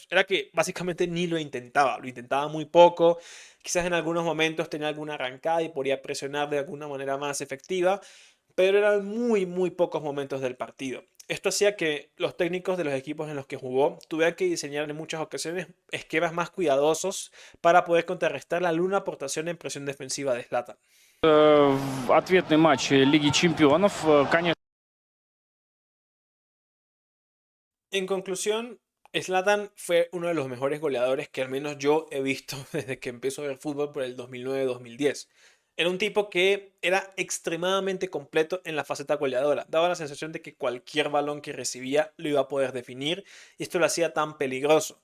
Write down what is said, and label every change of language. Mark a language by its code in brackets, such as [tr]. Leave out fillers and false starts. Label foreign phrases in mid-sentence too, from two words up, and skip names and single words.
[es] Era que básicamente ni lo intentaba muy poco, quizás en algunos momentos tenía alguna arrancada y podía presionar de alguna manera más efectiva, pero eran muy pocos momentos del partido. Esto hacía que los técnicos de los equipos en los que jugó tuvieran que diseñar en muchas ocasiones esquemas más cuidadosos para poder contrarrestar la nula aportación en presión defensiva de Zlatan. [ru] Ответный матч Лиги Чемпионов. Конечно. [es] En conclusión, Zlatan fue uno de los mejores goleadores que al menos yo he visto desde que empezó a ver fútbol por el 2009-2010. Era un tipo que era extremadamente completo en la faceta goleadora. Daba la sensación de que cualquier balón que recibía lo iba a poder definir y esto lo hacía tan peligroso.